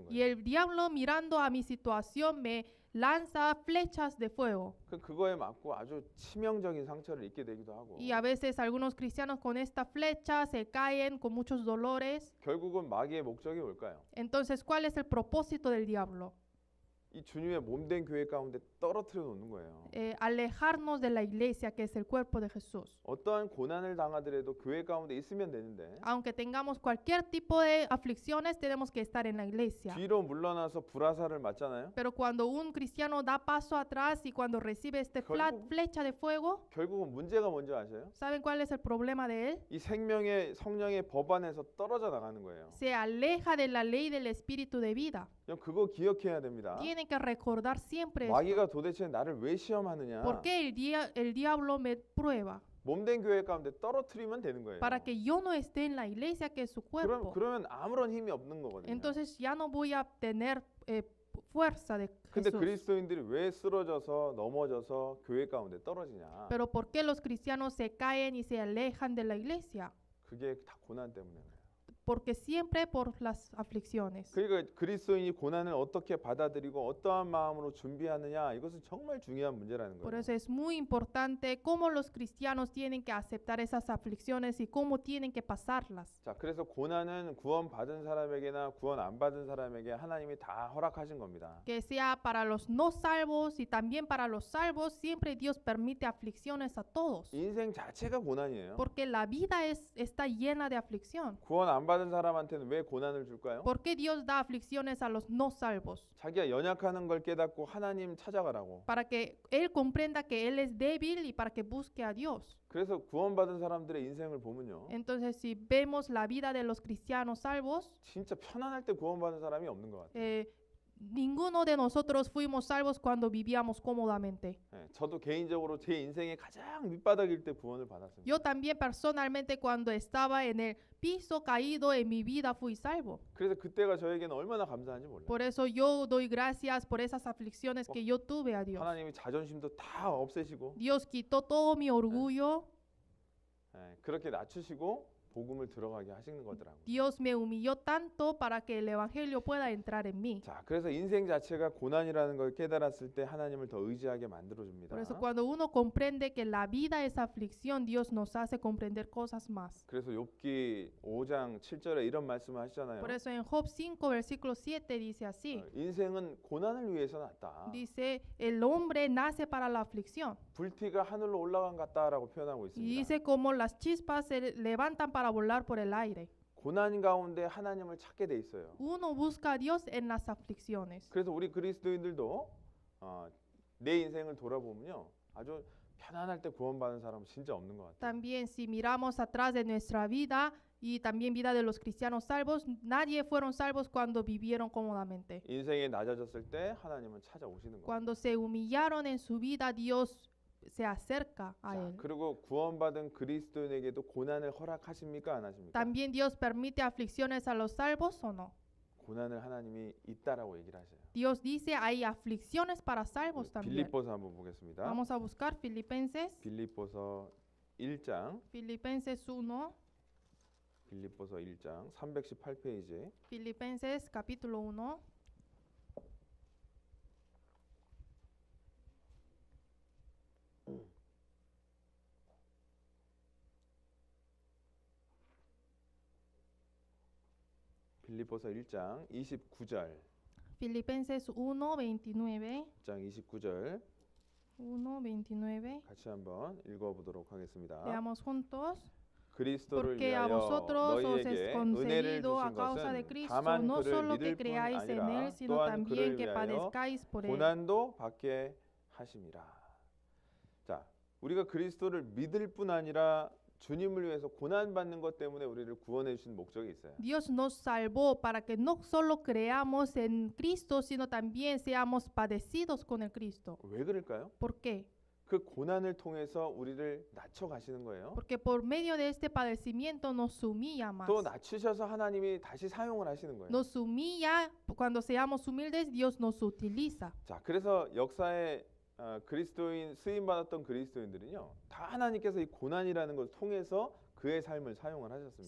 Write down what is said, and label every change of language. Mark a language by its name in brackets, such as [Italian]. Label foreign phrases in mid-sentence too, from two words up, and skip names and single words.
[Spanish] Y [Korean] 거예요. [Spanish] el diablo mirando a mi situación me lanza flechas de fuego. [Korean] 그거에 맞고 아주 치명적인 상처를 입게 되기도 하고 [Spanish] Y a veces algunos cristianos con esta flecha se caen con muchos dolores. [Korean] 결국은 마귀의 목적이 뭘까요? [Spanish] Entonces, ¿cuál es el propósito del diablo? [Korean] 이 주님의 몸된 교회 가운데 떨어뜨려 놓는 거예요. [Spanish] Alejarnos de la iglesia, que es el cuerpo de Jesús. [Korean] 어떠한 고난을 당하더라도 교회 가운데 있으면 되는데 [Spanish] Aunque tengamos cualquier tipo de aflicciones, tenemos que estar en la iglesia. [Korean] 뒤로 물러나서 불화살을 맞잖아요. [Spanish] Pero cuando un cristiano da paso atrás y cuando recibe este flecha de fuego, [Korean] 결국은 문제가 뭔지 아세요? [Spanish] ¿saben cuál es el problema de él? [Korean] 이 생명의 성령의 법 안에서 떨어져 나가는 거예요. [Spanish] Se aleja de la ley del espíritu de vida. [Korean] 그럼 그거 기억해야 됩니다. [Spanish] Tienen que recordar siempre esto. [Korean] 마귀가 도대체 나를 왜 시험하느냐? [Spanish] ¿Por qué el diablo me prueba? [Korean] 몸된 교회 가운데 떨어뜨리면 되는 거예요. [Spanish] Para que yo no esté en la iglesia, que es su cuerpo. [Korean] 그러면 아무런 힘이 없는 거거든요. [Spanish] Entonces ya no voy a tener fuerza de [Korean] 근데 [Spanish] Jesús. [Korean] 그리스도인들이 왜 쓰러져서 넘어져서 교회 가운데 떨어지냐? [Spanish] Pero ¿por qué los cristianos se caen y se alejan de la iglesia? [Korean] 그게 다 고난 때문에 그래요. [Spanish] Porque siempre por las aflicciones. [Korean] 그러니까 그리스도인이 고난을 어떻게 받아들이고 어떠한 마음으로 준비하느냐 이것은 정말 중요한 문제라는 [Spanish] Por [Korean] 거예요. [Spanish] eso es muy importante cómo los cristianos tienen que aceptar esas aflicciones y cómo tienen que pasarlas. [Korean] 자, 그래서 고난은 구원 받은 사람에게나 구원 안 받은 사람에게 하나님이 다 허락하신 겁니다. [Spanish] Que sea para los no salvos y también para los salvos, siempre Dios permite aflicciones a todos. [Korean] 인생 자체가 고난이에요. [Spanish] Porque la vida está llena de aflicción. [Korean] 구원 안 받은 사람한테는 왜 고난을 줄까요? [Spanish] ¿Por qué Dios da aflicciones a los no salvos? [Korean] 자기가 연약하는 걸 깨닫고 하나님 찾아가라고. [Spanish] Para que Él comprenda que Él es débil y para que busque a Dios. [Korean] 그래서 구원받은 사람들의 인생을 보면요. [Spanish] Entonces, si vemos la vida de los cristianos salvos, [Korean] 진짜 편안할 때 구원받은 사람이 없는 것 같아요. [Spanish] ninguno de nosotros fuimos salvos cuando vivíamos cómodamente. [Korean] 저도 개인적으로 제 인생의 가장 밑바닥일 때 구원을 받았습니다. [Spanish] Yo también personalmente cuando estaba en el piso caído en mi vida fui salvo. [Korean] 그래서 그때가 저에게는 얼마나 감사한지 몰라요. [Spanish] Por eso yo doy gracias por esas aflicciones que yo tuve a Dios. [Korean] 하나님이 자존심도 다 없애시고 [Spanish] Dios quitó todo mi orgullo. [Korean] 그렇게 낮추시고 복음을 들어가게 하시는 거더라고요. [Spanish] Dios me humilló tanto para que el evangelio pueda entrar en mí. [Korean] 자, 그래서 인생 자체가 고난이라는 걸 깨달았을 때 하나님을 더 의지하게 만들어 줍니다. [Spanish] Por eso cuando uno comprende que la vida es aflicción, Dios nos hace comprender cosas más. [Korean] 그래서 욥기 5장 7절에 이런 말씀을 하시잖아요. [Spanish] Por eso en Job 5 versículo 7 dice así. [Korean] 인생은 고난을 위해서 났다. [Spanish] Dice, el hombre nace para la aflicción. [Korean] 불티가 하늘로 올라간 같다라고 표현하고 [Spanish] Y [Korean] 있습니다. [Spanish] dice como las chispas se levantan para volar por el aire. [Korean] 고난 가운데 하나님을 찾게 돼 있어요. [Spanish] Uno busca a Dios en las aflicciones. [Korean] 그래서 우리 그리스도인들도 내 인생을 돌아보면요. 아주 편안할 때 구원받은 사람은 진짜 없는 것 같아요. [Spanish] También si miramos atrás de nuestra vida y también vida de los cristianos salvos, nadie fueron salvos cuando vivieron cómodamente. [Korean] 인생이 낮아졌을 때 하나님은 찾아오시는 거예요. [Spanish] Cuando se humillaron en su vida, Dios se acerca a [Korean] 자, [Spanish] él. [Korean] 그리고 구원받은 그리스도인에게도 고난을 허락하십니까 안 하십니까? [Spanish] También Dios permite aflicciones a los salvos o no. [Korean] 고난을 하나님이 있다라고 얘기를 하셔요. [Spanish] Dios dice hay aflicciones para salvos también. [Korean] 빌립보서 한번 보겠습니다. [Spanish] Vamos a buscar Filipenses. [Korean] 빌립보서 1장 [Spanish] Filipenses 1. [Korean] 빌립보서 1장 318페이지 [Spanish] Filipenses capítulo 1. [Korean] 빌립보서 1장 29절 [Spanish] Filipenses 1:29. [Korean] 1장 29절 [Spanish] 1:29. [Korean] 같이 한번 읽어보도록 하겠습니다. [Spanish] Leamos juntos. [Korean] 그리스도를 [Spanish] Porque a [Korean] 위하여 [Spanish] vosotros os es [Korean] 너희에게 은혜를 [Spanish] concedido a [Korean] 주신 [Spanish] causa de [Korean] 것은 [Spanish] Cristo [Korean] 다만 [Spanish] no [Korean] 그를 [Spanish] solo que [Korean] 믿을 뿐 [Spanish] creáis en [Korean] 아니라 [Spanish] Él, sino [Korean] 또한 [Spanish] también [Korean] 그를 [Spanish] que [Korean] 위하여 [Spanish] padezcáis por Él. [Korean] 고난도 받게 하심이라. 자, 우리가 그리스도를 믿을 뿐 아니라 주님을 위해서 고난 받는 것 때문에 우리를 구원해 주신 목적이 있어요. [Spanish] Dios nos salvó para que no solo creamos en Cristo, sino también seamos padecidos con el Cristo. [Korean] 왜 그럴까요? [Spanish] ¿Por qué? [Korean] 그 고난을 통해서 우리를 낮춰 가시는 거예요. [Spanish] Porque por medio de este padecimiento nos humilla más. [Korean] 또 낮추셔서 하나님이 다시 사용을 하시는 거예요. [Spanish] Nos humilla, cuando seamos humildes, Dios nos utiliza. [Korean] 자, 그래서 역사에 그리스도인 쓰임 받았던 그리스도인들은요, 다 하나님께서 이 고난이라는 것을 통해서 그의 삶을 사용을 하셨습니다.